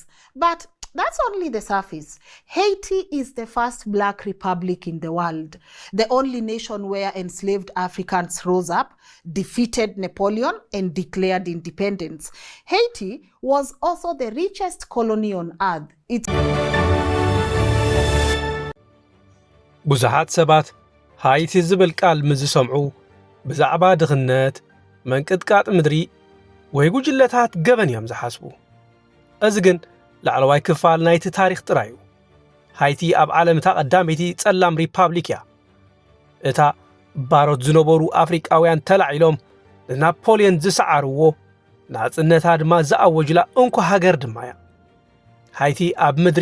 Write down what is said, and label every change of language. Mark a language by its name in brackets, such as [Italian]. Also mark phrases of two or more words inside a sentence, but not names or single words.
[English] But that's only the surface. Haiti is the first black republic in the world, the only nation where enslaved Africans rose up, defeated Napoleon, and declared independence. Haiti was also the richest colony on earth. [Tigrinya] ብዙሓት ሰባት ሃይቲ ዝብል ቃል ምዝሰምዑ ብዛዕባ ድኽነት መንቅጥቃጥ ምድሪ ወይ ጉጅለታት ገበን እዮም ዝሓስቡ። እዚ ግን ላዕለዋይ ክፋል ናይቲ ታሪኽ ጥራዩ። ሃይቲ ኣብ ዓለም እታ ቀዳመይቲ ጸላም ሪፓብሊክ እያ። እታ ባሮት ዝነበሩ ኣፍሪቃውያን ተላዒሎም ንናፖሊዮን ዝሰዓርዎ ናጽነታ ድማ ዝኣወጅላ እንኳ ሃገር ድማ እያ። ሃይቲ ኣብ ምድሪ